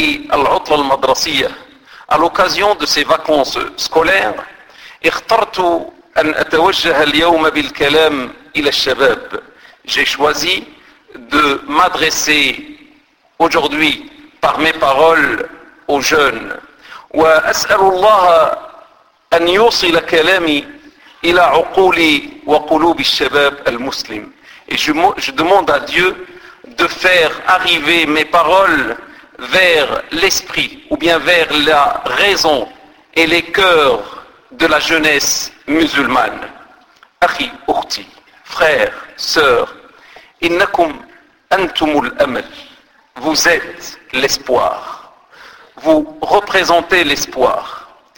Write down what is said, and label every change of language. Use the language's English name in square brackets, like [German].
[French] À l'occasion de ces vacances scolaires, [Arabic] اخترتُ أن أتوجه اليوم بالكلام إلى الشباب. [French] J'ai choisi de m'adresser aujourd'hui par mes paroles aux jeunes. [Arabic] وأسأل الله أن يوصل كلامي إلى عقولي وقلوب الشباب المسلم. [French] Et je demande à Dieu de faire arriver mes paroles vers l'esprit ou bien vers la raison et les cœurs de la jeunesse musulmane. [Arabic] Akhi, ukhti, [French] frère, sœur, [Arabic] innakum antumul amal, [French] vous êtes l'espoir, vous représentez l'espoir.